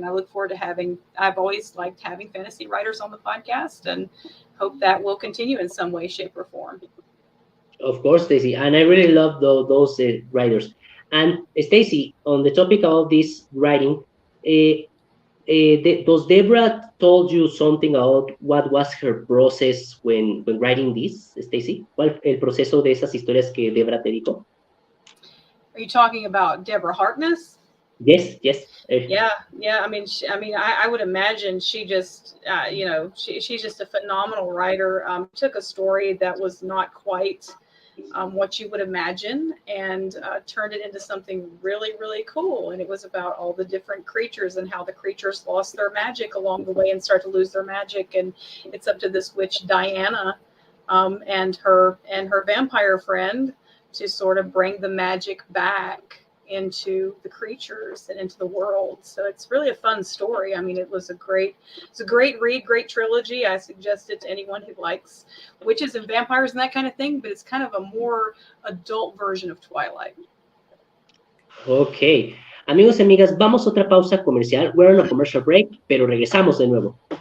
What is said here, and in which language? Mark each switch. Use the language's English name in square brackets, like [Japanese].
[English] And I look forward to I've always liked having fantasy writers on the podcast, and hope that will continue in some way, shape, or form. Of course, Stacy, and I really love those writers. And Stacy, on the topic of this writing, does Deborah told you something about what was her process when writing this, Stacy? [Spanish] ¿Cuál el proceso de esas historias que Deborah te dijo? [English] Are you talking about Deborah Harkness? Yes, yes. Yeah, yeah. I mean, I would imagine she just, she's just a phenomenal writer. Took a story that was not quite what you would imagine and turned it into something really, really cool. And it was about all the different creatures and how the creatures lost their magic along the way and start to lose their magic. And it's up to this witch Diana and her vampire friend to sort of bring the magic back into the creatures and into the world. So it's really a fun story. I mean, it's a great read, great trilogy. I suggest it to anyone who likes witches and vampires and that kind of thing, but it's kind of a more adult version of Twilight. Ok. [Spanish] Amigos y amigas, vamos a otra pausa comercial. [English] We're on a commercial break, [Spanish] pero regresamos de nuevo.